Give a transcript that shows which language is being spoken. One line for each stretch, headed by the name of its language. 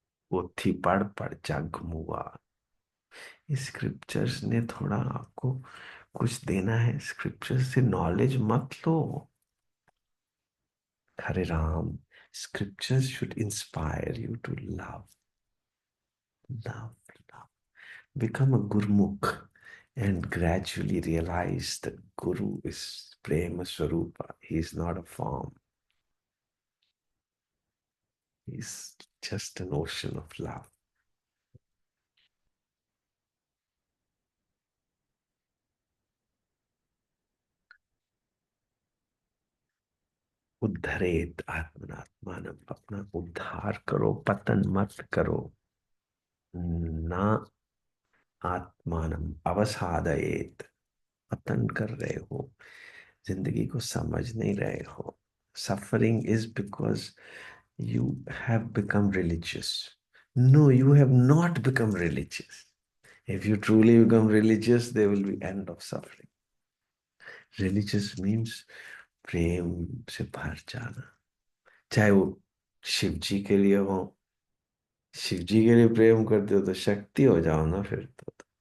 Hindi: पोथी पढ़ पढ़ जग मुआ। स्क्रिप्चर्स ने थोड़ा आपको कुछ देना है, स्क्रिप्चर्स से नॉलेज मत लो। हरे Ram.
English: Scriptures should inspire you to love, love, love. Become a Gurmukh and gradually realize that Guru is Prema Swarupa. He is not a form. He is just an ocean of love.
Sanskrit: उद्धरेत आत्मनात्मानम,
Hindi: अपना उद्धार करो, पतन मत करो।
Sanskrit: ना आत्मानम अवसादयेत,
Hindi: पतन कर रहे हो, जिंदगी को समझ नहीं रहे हो।
English: Suffering is because you have become religious. No, you have not become religious. If you truly become religious, there will be end of suffering. Religious means
Hindi: प्रेम से भर जाना, चाहे वो शिव जी के लिए हो। शिव जी के लिए प्रेम करते हो तो शक्ति हो जाओ ना फिर तो।